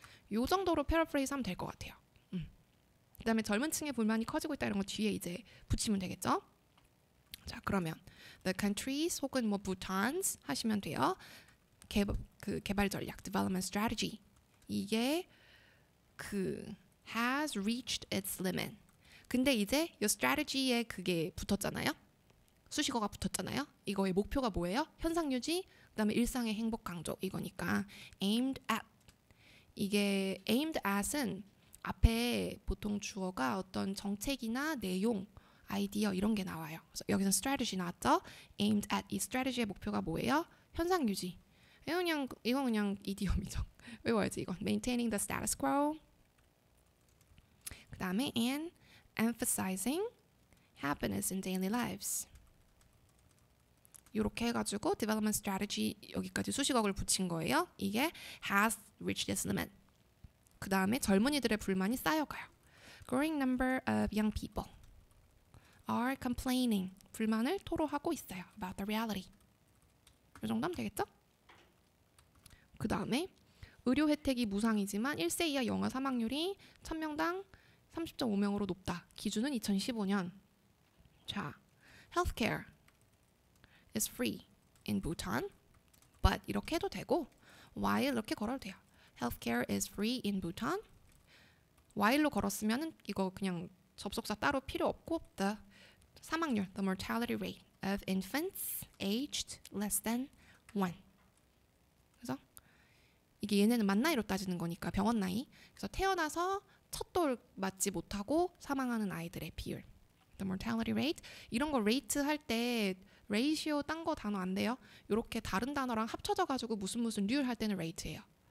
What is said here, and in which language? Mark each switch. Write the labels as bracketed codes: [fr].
[ko] 요 정도로 패러프레이즈 하면 될 것 같아요. 그 다음에 젊은 층의 불만이 커지고 있다 이런 거 뒤에 이제 붙이면 되겠죠. 자, 그러면 the countries 혹은 뭐 Bhutans 하시면 돼요. 개발 전략, development strategy. [en] 이게 has reached its limit. [ko] 근데 이제 이 strategy에 그게 붙었잖아요. 수식어가 붙었잖아요. 이거의 목표가 뭐예요? 현상 유지, 그다음에 일상의 행복 강조 이거니까 aimed at. 이게 aimed at은 앞에 보통 주어가 어떤 정책이나 내용, 아이디어 이런 게 나와요. 그래서 여기서 strategy 나왔죠? aimed at. 이 strategy의 목표가 뭐예요? 현상 유지. 이건 그냥 이디엄이죠. 외워야지 이건. [en] maintaining the status quo. [ko] 그 다음에 [en] and emphasizing happiness in daily lives. [ko] 이렇게 해가지고 development strategy 여기까지 수식어를 붙인 거예요. [en] 이게 has reached its limit. [ko] 그 다음에 젊은이들의 불만이 쌓여가요. [en] Growing number of young people are complaining. [ko] 불만을 토로하고 있어요. [en] About the reality. [ko] 이 정도 하면 되겠죠? 그 다음에 의료 혜택이 무상이지만 1세 이하 영아 사망률이 1000명당 30.5명으로 높다. 기준은 2015년. 자, [en] healthcare is free in Bhutan, but [ko] 이렇게 해도 되고 while 이렇게 걸어도 돼요. [en] Healthcare is free in Bhutan. while로 걸었으면은 [ko] 이거 그냥 접속사 따로 필요 없고 [en] the 사망률, the mortality rate of infants aged less than 1. [ko] 그래서 이게 얘네는 만 나이로 따지는 거니까 병원 나이. 그래서 태어나서 첫 돌 맞지 못하고 사망하는 아이들의 비율. [en] The mortality rate. [ko] 이런 거 rate 할 때 ratio 딴 거 단어 안 돼요. 이렇게 다른 단어랑 합쳐져 가지고 무슨 률 할 때는 rate예요.